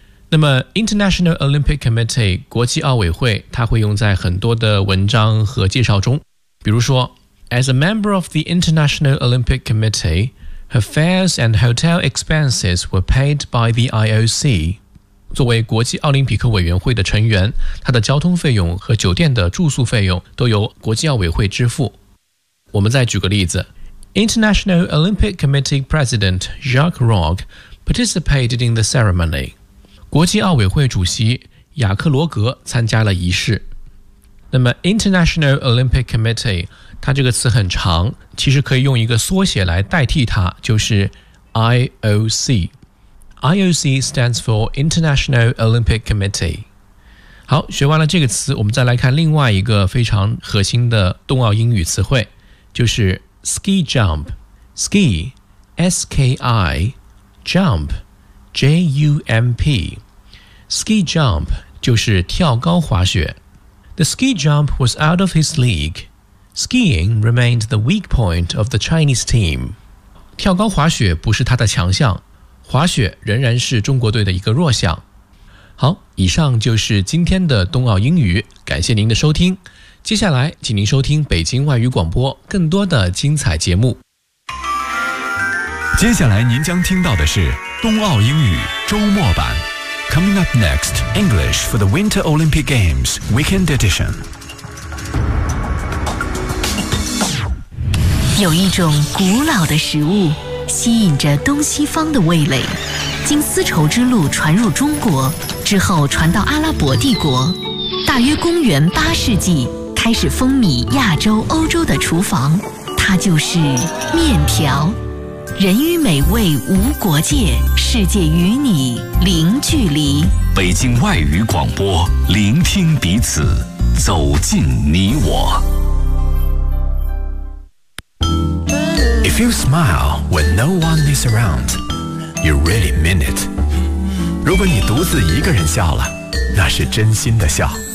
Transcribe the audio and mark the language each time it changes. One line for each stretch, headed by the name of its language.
Chinese: 那么
English: International Olympic Committee
Chinese: 国际奥委会，它会用在很多的文章和介绍中，比如说
English: As a member of the International Olympic Committee, her fares and hotel expenses were paid by the IOC.
Chinese: 作为国际奥林匹克委员会的成员，她的交通费用和酒店的住宿费用都由国际奥委会支付。我们再举个例子，
English: International Olympic Committee President Jacques Rogge participated in the ceremony.
Chinese: 国际奥委会主席雅克罗格参加了仪式。那么 International Olympic Committee 它这个词很长，其实可以用一个缩写来代替它，就是 IOC。
English: IOC stands for International Olympic Committee。
Chinese: 好，学完了这个词，我们再来看另外一个非常核心的冬奥英语词汇，就是 Ski Jump。 Ski S-K-I JumpJUMP Ski jump 就是跳高滑雪。
English: The ski jump was out of his league. Skiing remained the weak point of the Chinese team.
Chinese: 跳高滑雪不是他的强项，滑雪仍然是中国队的一个弱项。好，以上就是今天的冬奥英语，感谢您的收听。接下来请您收听北京外语广播更多的精彩节目。接下来您将听到的是冬奥英语周末版。
English: Coming up next, English for the Winter Olympic Games Weekend Edition.
Chinese: 有一种古老的食物吸引着东西方的味蕾，经丝绸之路传入中国之后传到阿拉伯帝国，大约公元八世纪开始风靡亚洲欧洲的厨房，它就是面条。人与美味无国界，世界与你零距离。北京外语广播，聆听彼此，走进你我。
English: If you smile when no one is around, you really mean it.
Chinese: 如果你独自一个人笑了，那是真心的笑。